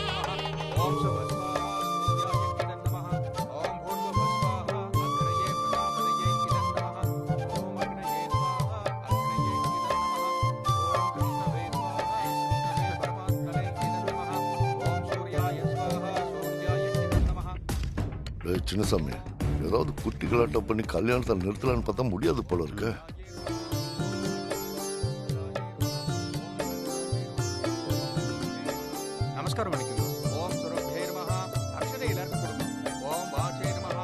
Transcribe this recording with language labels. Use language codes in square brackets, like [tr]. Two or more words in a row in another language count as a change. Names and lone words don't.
[sa] नमः ॐ शुभ स्वाहा सूर्याय इदं नमः ॐ भूर्भुवः स्वाहा अग्नये प्रजापतये इदं नमः ॐ अग्नये स्वाहा अग्नये इदं नमः ॐ कृष्णवे स्वाहा कृष्णवे परमात्मने इदं नमः ॐ सूर्याय स्वाहा सूर्याय इदं नमः. [ta] டேய் சின்னசாமி, ஏதாவது குட்டி கலாட்டம் பண்ணி கல்யாணத்தை நிறுத்தலான்னு பார்த்தா முடியாது போல இருக்கு. நமஸ்காரம் பண்ணிக்கோங்க. [sa] ॐ सुरभे नमः. [ta] அக்ஷதை எல்லாருக்கும் கொடுங்க. [sa] ॐ वाचे नमः.